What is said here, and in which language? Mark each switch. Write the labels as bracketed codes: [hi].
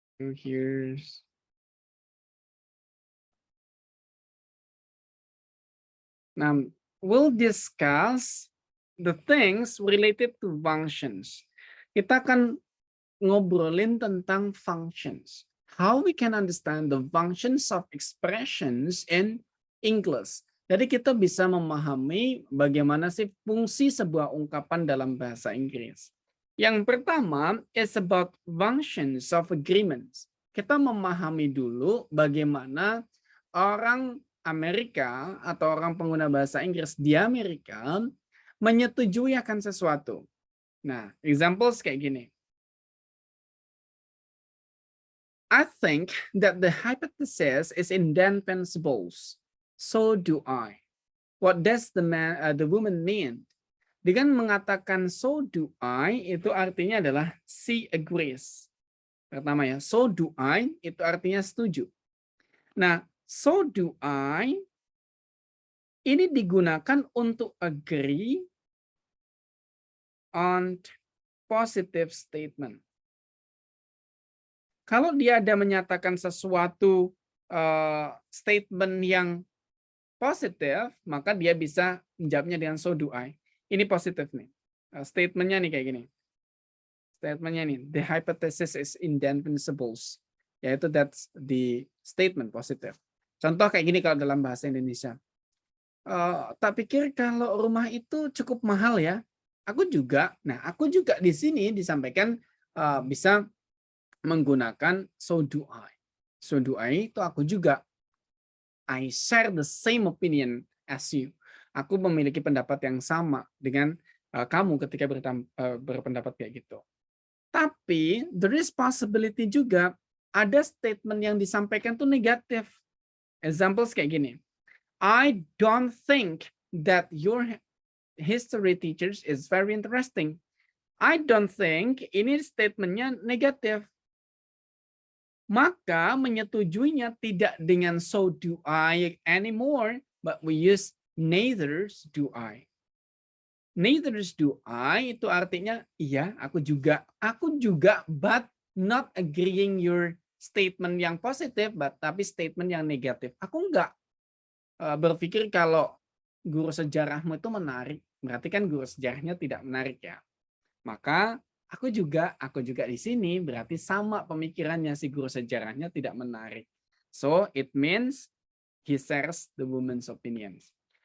[en] Here's now we'll discuss the things related to functions. [id] Kita akan ngobrolin tentang functions. [en] How we can understand the functions of expressions in English. [id] Jadi kita bisa memahami bagaimana sih fungsi sebuah ungkapan dalam bahasa Inggris. Yang pertama [en] is about functions of agreements. [id] Kita memahami dulu bagaimana orang Amerika atau orang pengguna bahasa Inggris di Amerika menyetujui akan sesuatu. Nah, examples kayak gini. [en] I think that the hypothesis is indefensible. So do I. What does the woman mean? [id] Dengan mengatakan so do I, itu artinya adalah [en] she agrees. [id] Pertama ya, so do I itu artinya setuju. Nah, so do I ini digunakan untuk agree on positive statement. Kalau dia ada menyatakan sesuatu statement yang positif, maka dia bisa menjawabnya dengan so do I. Ini positif nih. Statementnya nih kayak gini. Statementnya nih, [en] the hypothesis is indefensible. [id] Yaitu [en] that's the statement [id] positif. Contoh kayak gini kalau dalam bahasa Indonesia. Tak pikir kalau rumah itu cukup mahal ya. Aku juga. Nah, aku juga di sini disampaikan bisa menggunakan so do I. So do I itu aku juga. [en] I share the same opinion as you. [id] Aku memiliki pendapat yang sama dengan kamu ketika berpendapat kayak gitu. Tapi [en] there is possibility [id] juga ada statement yang disampaikan tuh negatif. Examples kayak gini. [en] I don't think that your history teachers is very interesting. I don't think [id] ini statementnya negatif. Maka menyetujuinya tidak dengan [en] so do I anymore, but we use neither do I. [id] Neither do I itu artinya iya, aku juga, [en] but not agreeing your statement [id] yang positif, but tapi statement yang negatif. Aku enggak berpikir kalau guru sejarahmu itu menarik, berarti kan guru sejarahnya tidak menarik ya. Maka aku juga di sini berarti sama pemikirannya, si guru sejarahnya tidak menarik. [en] So it means he shares the woman's opinions.